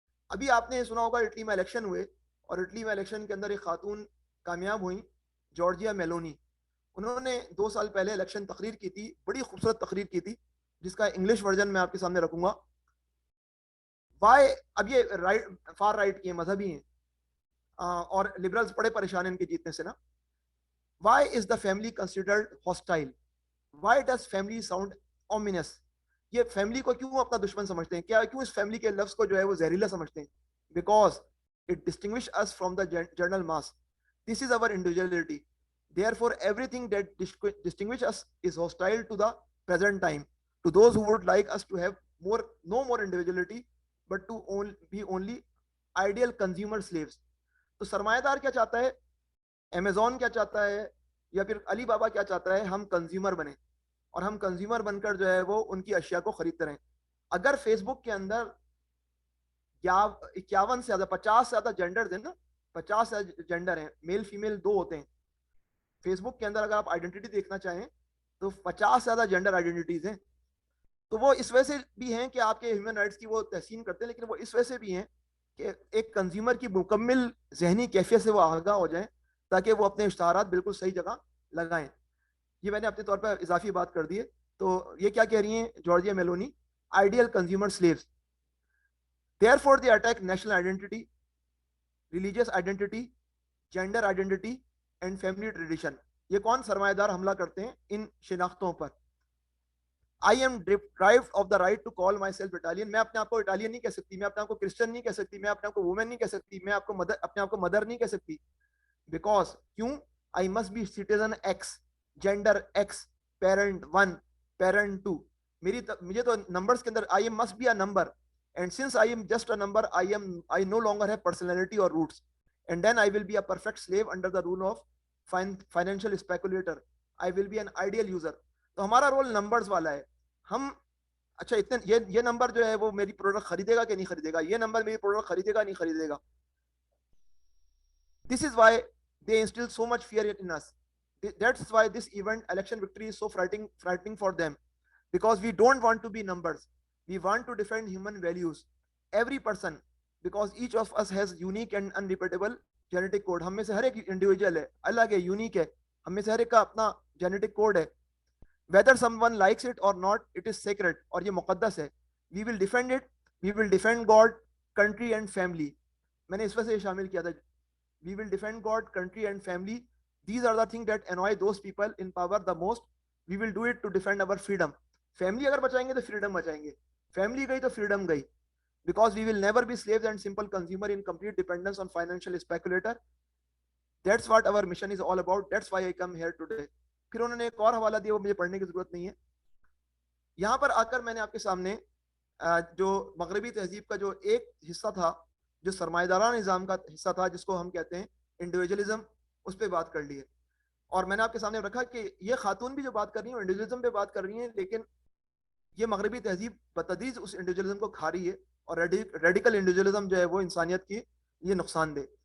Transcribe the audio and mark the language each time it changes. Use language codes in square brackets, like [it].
[ur] ابھی آپ نے سنا ہوگا اٹلی میں الیکشن ہوئے, اور اٹلی میں الیکشن کے اندر ایک خاتون کامیاب ہوئی, جارجیا میلونی. انہوں نے 2 سال پہلے الیکشن تقریر کی تھی, بڑی خوبصورت تقریر کی تھی جس کا انگلش ورژن میں آپ کے سامنے رکھوں گا. وائی, اب یہ فار رائٹ کی مذہبی ہیں اور لبرلز بڑے پریشان ہیں ان کے جیتنے سے نا. [en] Why is the family considered hostile, why does family sound ominous. [ur] یہ فیملی کو کیوں اپنا دشمن سمجھتے ہیں, کیا کیوں اس فیملی کے لفظ کو جو ہے وہ زہریلا سمجھتے ہیں؟ [en] Because it distinguishes us from the general mass. This is our individuality. Therefore, everything that distinguishes us is hostile to the present time, to those who would like us to have no more individuality, but to be only ideal consumer slaves. [ur] تو سرمایہ دار کیا چاہتا ہے, Amazon کیا چاہتا ہے, یا پھر علی بابا کیا چاہتا ہے؟ ہم کنزیومر بنیں, اور ہم کنزیومر بن کر جو ہے وہ ان کی اشیاء کو خریدتے رہیں. اگر فیس بک کے اندر 51 سے زیادہ 50 سے زیادہ جینڈرز ہیں نا, 50 سے جینڈر ہیں, میل فیمیل 2 ہوتے ہیں فیس بک کے اندر. اگر آپ آئیڈینٹی دیکھنا چاہیں تو 50 سے زیادہ جینڈر آئیڈینٹیز ہیں. تو وہ اس وجہ سے بھی ہیں کہ آپ کے ہیومن رائٹس کی وہ تحسین کرتے ہیں, لیکن وہ اس وجہ سے بھی ہیں کہ ایک کنزیومر کی مکمل ذہنی کیفیت سے وہ آگاہ ہو جائیں تاکہ وہ اپنے اشتہارات بالکل صحیح جگہ لگائیں. یہ میں نے اپنے طور پر اضافی بات کر دی ہے. تو یہ کیا کہہ رہی ہیں Georgia میلونی, [en] Ideal consumer slaves. Therefore they attack national identity, religious identity, gender identity and family tradition. [ur] یہ کون سرمایہ دار حملہ کرتے ہیں ان شناختوں پر؟ [en] I am deprived of the right to call myself Italian. [ur] میں اپنے آپ کو اٹالین نہیں کہہ سکتی, میں اپنے آپ کو کرسچن نہیں کہہ سکتی, میں اپنے آپ کو وومن نہیں کہہ سکتی, میں اپنے آپ کو مدر نہیں کہہ سکتی. [en] because [ur] کیوں؟ [en] I must be citizen X, gender X, parent 1, parent 2. [ur] مجھے تو نمبرز کے اندر [en] I must be a number, and since I am just a number, I no longer have personality or roots, and then I will be a perfect slave under the rule of financial speculator. I will be an ideal user. [ur] تو ہمارا roll numbers والا ہے. ہم اچھا اتنے یہ number جو ہے وہ میری پروڈکٹ خریدے گا کہ نہیں خریدے گا, یہ نمبر میری پروڈکٹ خریدے گا نہیں خریدے گا. [en] This is why they instill so much fear in us. That's why this event, election victory, is so frightening for them, because we don't want to be numbers. We want to defend human values. Every person, because each of us has unique and unrepeatable genetic code. [ur] ہم میں سے ہر ایک individual ہے, الگ ہے, unique ہے. ہم میں سے ہر ایک کا اپنا جینیٹک کوڈ ہے. [en] whether someone likes it or not, it is sacred, [ur] اور یہ مقدس ہے. [en] We will defend it. We will defend God, country and family. [ur] میں نے اس وجہ سے شامل کیا تھا. [en] We will defend God, country and family. These are the things that annoy those people in power the most. We will do it to defend our freedom. [ur] Family اگر بچائیں گے تو freedom بچائیں گے. Family گئی تو freedom گئی. [en] Because we will never be slaves and simple consumer in complete dependence on financial speculator. That's what our mission is all about. That's why I come here today. [ur] پھر انہوں نے ایک اور حوالہ دیا, وہ مجھے پڑھنے کی ضرورت نہیں ہے. یہاں پر آ کر میں نے آپ کے سامنے جو مغربی تہذیب کا جو ایک حصہ تھا, جو سرمایہ دارانہ نظام کا حصہ تھا, جس کو ہم کہتے ہیں انڈیویجولزم, اس پہ بات کر لی ہے. اور میں نے آپ کے سامنے رکھا کہ یہ خاتون بھی جو بات کر رہی ہیں انڈیویجولزم پہ بات کر رہی ہیں, لیکن یہ مغربی تہذیب بتدریج اس انڈیویجولزم کو کھا رہی ہے, اور ریڈیکل انڈیویجولزم جو ہے وہ انسانیت کی یہ نقصان دہ.